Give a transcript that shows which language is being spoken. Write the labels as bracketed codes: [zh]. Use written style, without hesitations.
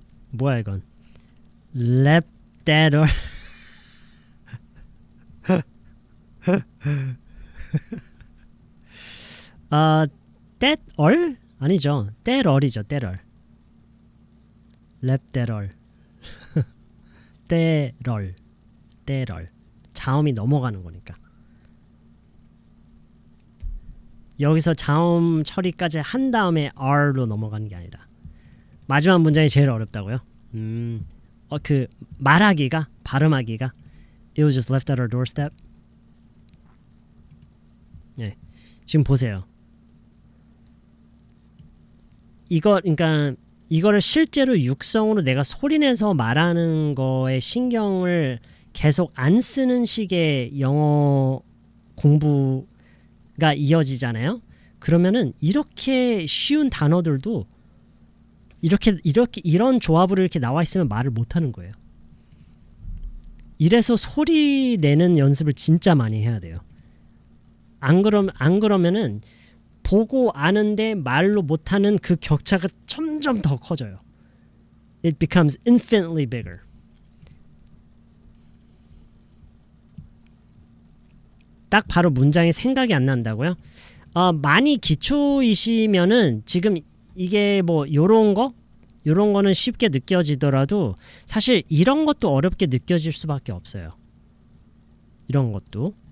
[ko] 뭐야 이건? [en] Left that or that all? [ko] 아니죠. [en] that all이죠. that all. Left that all. that all. [ko] 자음이 넘어가는 거니까. 여기서 자음 처리까지 한 다음에 r로 넘어가는 게 아니라 마지막 문장이 제일 어렵다고요? 그 말하기가 발음하기가 [en] It was just left at our doorstep. [ko] 네, 지금 보세요. 그러니까 이거를 실제로 육성으로 내가 소리내서 말하는 거에 신경을 계속 안 쓰는 식의 영어 공부가 이어지잖아요. 그러면은 이렇게 쉬운 단어들도 이런 조합으로 이렇게 나와 있으면 말을 못 하는 거예요. 이래서 소리 내는 연습을 진짜 많이 해야 돼요. 안 그러면은 보고 아는데 말로 못하는 그 격차가 점점 더 커져요. [en] It becomes infinitely bigger. [ko] 딱 바로 문장이 생각이 안 난다고요? 많이 기초이시면은 지금 이게 뭐 요런 거는 쉽게 느껴지더라도 사실 이런 것도 어렵게 느껴질 수밖에 없어요. 이런 것도.